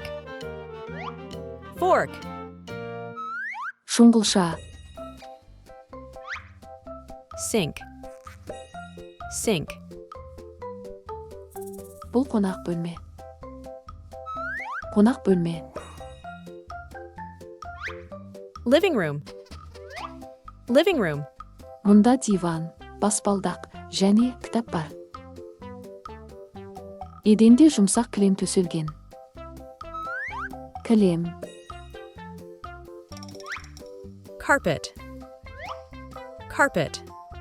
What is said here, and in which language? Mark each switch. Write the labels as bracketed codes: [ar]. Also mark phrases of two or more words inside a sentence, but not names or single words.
[en] Fork. [kk] Шұңғылша. [en] Sink. Sink. [kk] Бұл қонақ бөлме. Қонақ бөлме. [en] Living room. Living room. [kk] Мұнда диван, баспалдақ және кітап бар. Еденде жұмсақ кілем төселген. Кілем. [en] Carpet. Carpet.